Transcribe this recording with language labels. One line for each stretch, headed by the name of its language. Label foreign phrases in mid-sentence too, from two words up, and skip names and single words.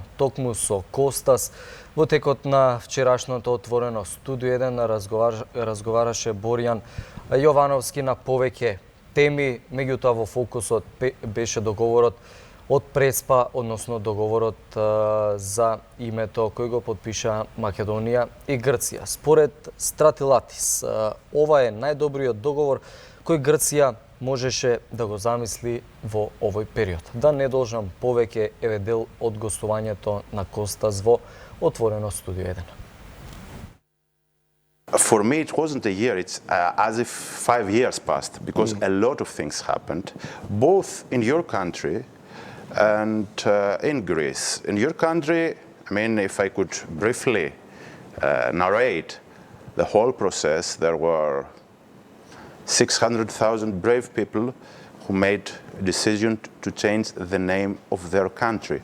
Macedonian: Токму со Костас во текот на вчерашното отворено студио 1 разговараше Боријан Јовановски на повеќе теми, меѓутоа во фокусот беше договорот од Преспа, односно договорот за името кој го подпиша Македонија и Грција. Според Стратилатис, ова е најдобриот договор кој Грција можеше да го замисли во овој период. Да не должам повеќе, еве дел од гостувањето на Костас во отворено студио 1.
English: For me, it wasn't a year, it's as if 5 years passed, because a lot of things happened, both in your country and in Greece. In your country, I mean, if I could briefly narrate the whole process, there were 600,000 brave people who made a decision to change the name of their country.